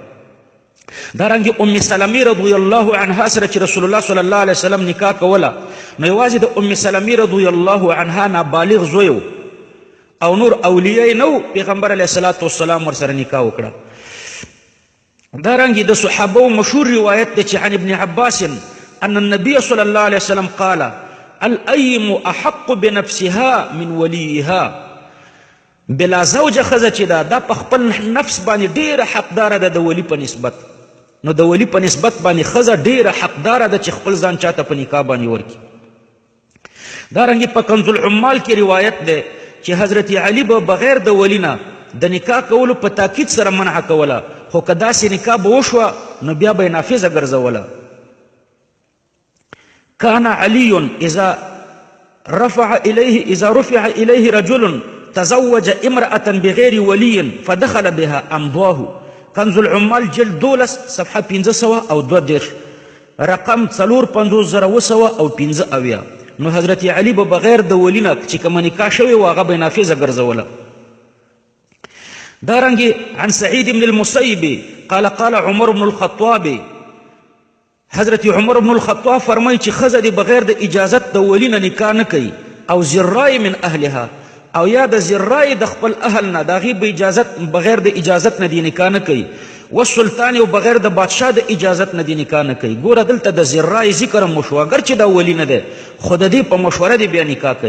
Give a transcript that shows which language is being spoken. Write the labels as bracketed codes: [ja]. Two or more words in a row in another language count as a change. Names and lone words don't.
[ps] دارنګې ام سلمې [ar] رضی الله عنها [ps] سره چې رسول الله [ar] صلی الله علیه وسلم [ps] نکاح کوله نو یوازې د ام سلمې [ar] رضی الله عنها [ps] نابالغ زوی او نور اولیاء نو پیغمبر [ar] علیه الصلاة والسلام [ps] ورسره نکاح وکړه. دارنګې د صحابو مشهور روایت دی چې [ar] عن ابن عباس ان النبي صلی الله علیه وسلم قال الایم احق بنفسها من ولیها. [ps] بلا زوجه ښځه چې ده دا په خپل نفس باندې ډیره حقداره ده د ولی په نسبت. نو د ولی په نسبت باندې ښځه ډیره حقداره ده چې خپل ځان چاته په نکاح باندې ورکړي. دارنګې په کنز العمال کې روایت دی چې حضرت علي به بغیر د ولی نه د نکاح کولو په تاکید سره منع کوله، خو که داسې نکاح به وشوه نو بیا به یې نافظه ګرځوله. [ar] كان علي إذا رفع إليه رجل تزوج امرأة بغير ولي فدخل بها أمضاه. [ps] کنز العمال جلد 12 صفحه 500 او 2 رقم 4500 او 15. نو حضرت علي به بغیر د ولی نه چې کومه نکاح شوې وه هغه به یې نافظه ګرځوله. دارنګې [ar] عن سعید بن المسیب قال قال عمر بن الخطاب [ps] حضرت عمر بن الخطاب فرمایي چې ښځه دې بغیر د اجازت د ولی نه نکاح نه کوي او [ar] زرای من اهلها [ps] او یا د زرای د خپل اهل نه د هغې بغیر د اجازت نه دې نکاح نه کوي والسلطان او بغیر د بادشاه د اجازت نه دې نکاح نه کوي. ګوره دلته د زرای ذکر هم وشو اگر چې دا ولی نه دی خو د دې په مشوره دې بیا نکاح کوي.